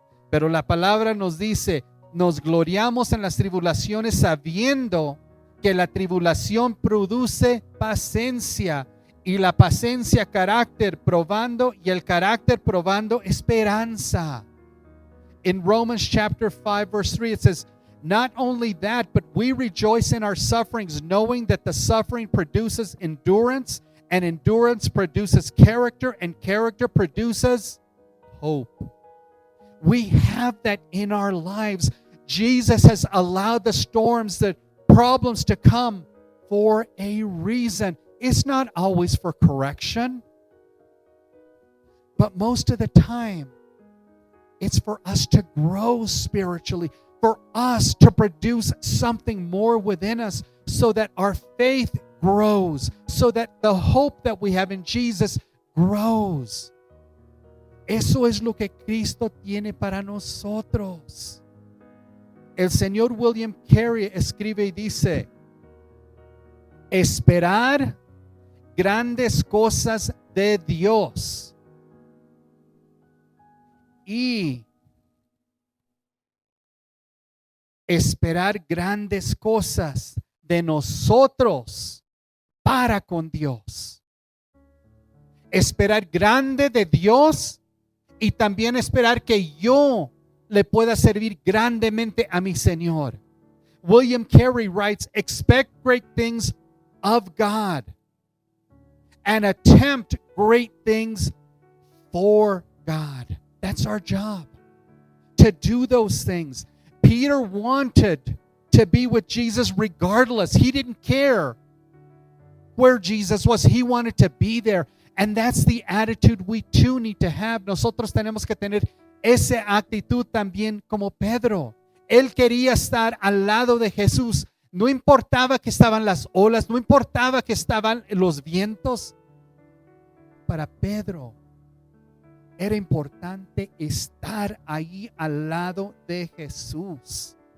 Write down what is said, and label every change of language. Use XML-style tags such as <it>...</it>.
<es>Pero la palabra nos dice, nos gloriamos en las tribulaciones sabiendo que la tribulación produce paciencia. Y la paciencia, carácter, probando, y el carácter probando esperanza.</es> <en>In Romans chapter 5 verse 3 it says, not only that, but we rejoice in our sufferings, knowing that the suffering produces endurance, and endurance produces character, and character produces hope. We have that in our lives. Jesus has allowed the storms, the problems to come for a reason. It's not always for correction, but most of the time, it's for us to grow spiritually, for us to produce something more within us so that our faith grows, so that the hope that we have in Jesus grows.</en> <es>Eso es lo que Cristo tiene para nosotros. El señor William Carey escribe y dice: esperar grandes cosas de Dios y esperar grandes cosas de nosotros para con Dios. Esperar grande de Dios y también esperar que yo le pueda servir grandemente a mi Señor.</es> <en>William Carey writes, expect great things of God and attempt great things for God. That's our job, to do those things. Peter wanted to be with Jesus regardless. He didn't care where Jesus was. He wanted to be there. And that's the attitude we too need to have.</en> <es>Nosotros tenemos que tener esa actitud también como Pedro. Él quería estar al lado de Jesús. No importaba que estaban las olas, no importaba que estaban los vientos. Para Pedro era importante estar ahí al lado de Jesús.</es>